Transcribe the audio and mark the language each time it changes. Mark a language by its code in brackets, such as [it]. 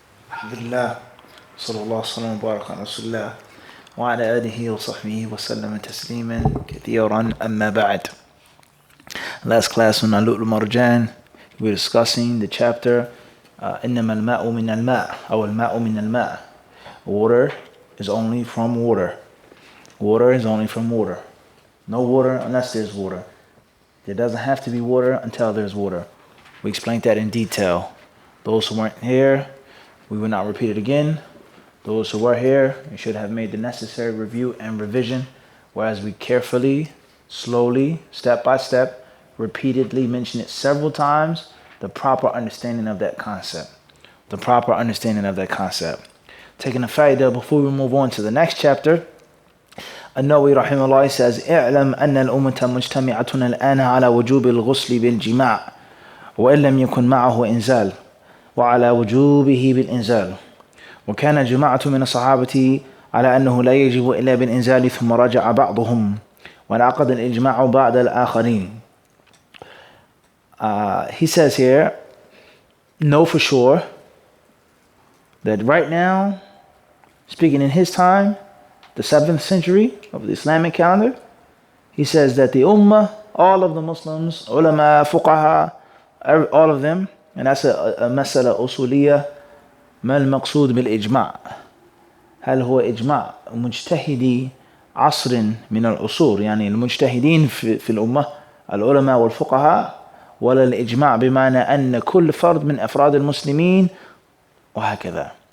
[ar] الحمد لله صلى الله وسلم وبارك على رسول الله وعلى آله وصحبه وسلم تسليما كثيرا أما بعد. [en] Last class on Al-Lu'lu' Marjan, we were discussing the chapter [ar] إنما الماء من الماء [en] أو الماء من الماء. Water is only from water. Water is only from water. No water unless there's water. There doesn't have to be water until there's water. We explained that in detail. Those who weren't here, we will not repeat it again. Those who were here, we should have made the necessary review and revision, whereas we carefully, slowly, step by step, repeatedly mention it several times, the proper understanding of that concept. The proper understanding of that concept. Taking a faidah before we move on to the next chapter, [ar] النووي رحمه الله says اعلم أن الأمة مجتمعة الآن على وجوب الغسل بالجماع وإن لم يكن معه إنزال وعلى وجوبه بالإنزال وكان جماعة من الصحابة على أنه لا يجب إلا بالإنزال ثم رجع بعضهم وانعقد الإجماع بعد الآخرين. [en] He says here, know for sure that right now, speaking in his time, the 7th century of the Islamic calendar, he says that the Ummah, all of the Muslims, ulama, fuqaha, all of them, and that's a [ar] مسألة أصولية. ما المقصود بالإجماع؟ هل هو إجماع مجتهدي عصر من العصور، يعني المجتهدين في الأمة العلماء والفقهاء، ولا الإجماع بمعنى أن كل فرد من أفراد المسلمين، وهكذا.